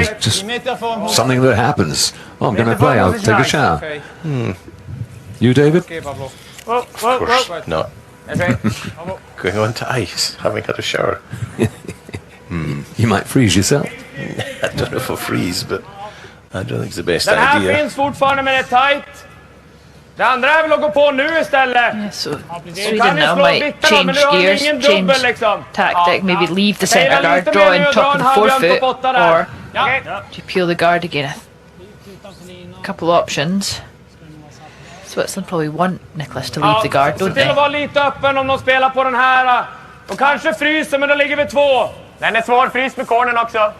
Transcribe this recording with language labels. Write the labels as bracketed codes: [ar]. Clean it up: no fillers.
[en] It's just something that happens. Oh, I'm going to play. I'll take a shower. You, David? Of course not. Going on to ice, having had a shower. You might freeze yourself. I don't know if I'll freeze, but I don't think it's the best [sv] Den här finns fortfarande men det är tight. Det andra är väl att gå på nu istället. [en] Yeah, so Sweden now might change gears, change tactic, maybe leave the centre guard, draw in top of the forefoot, or do you peel the guard again? A couple options. Switzerland probably want Nicholas to leave the guard, don't [sv] Se till att [en] they? [sv] vara lite öppen om de spelar på den här. De kanske fryser men då ligger vi 2. Den är svår, frys med cornern också.